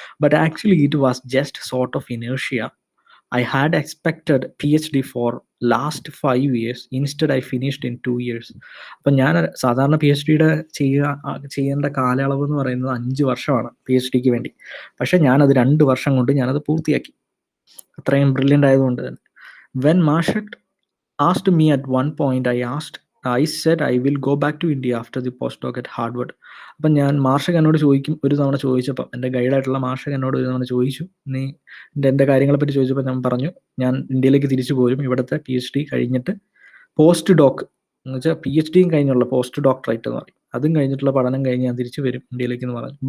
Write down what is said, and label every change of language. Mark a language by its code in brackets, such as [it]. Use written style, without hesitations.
[en] But actually it was just sort of inertia. I had expected PhD for last 5 years. Instead I finished in 2 years. [ml] അപ്പം ഞാൻ സാധാരണ PhDയുടെ ചെയ്യേണ്ട കാലയളവ് എന്ന് പറയുന്നത് 5 വർഷമാണ് PhDക്ക് വേണ്ടി. പക്ഷെ ഞാനത് 2 വർഷം കൊണ്ട് ഞാനത് പൂർത്തിയാക്കി, അത്രയും ബ്രില്യൻ്റ് ആയതുകൊണ്ട് തന്നെ. [en] When Marshak asked me at one point, I said I will go back to India after the postdoc at Harvard. [ml] അപ്പം ഞാൻ മാർഷക് എന്നോട് ഒരു തവണ ചോദിച്ചപ്പം, എൻ്റെ ഗൈഡായിട്ടുള്ള മാർഷക് എന്നോട് ഒരു തവണ ചോദിച്ചു, നീ എൻ്റെ കാര്യങ്ങളെപ്പറ്റി ചോദിച്ചപ്പോൾ ഞാൻ പറഞ്ഞു, ഞാൻ ഇന്ത്യയിലേക്ക് തിരിച്ചു പോരും, ഇവിടുത്തെ PhD കഴിഞ്ഞിട്ട് പോസ്റ്റ് ഡോക്ക് എന്ന് വെച്ചാൽ PhDയും കഴിഞ്ഞുള്ള പോസ്റ്റ് ഡോക്ടറേറ്റ് എന്ന് പറയും, അതും കഴിഞ്ഞിട്ടുള്ള പഠനം കഴിഞ്ഞ് ഞാൻ തിരിച്ചു വരും ഇന്ത്യയിലേക്ക് എന്ന് പറഞ്ഞു.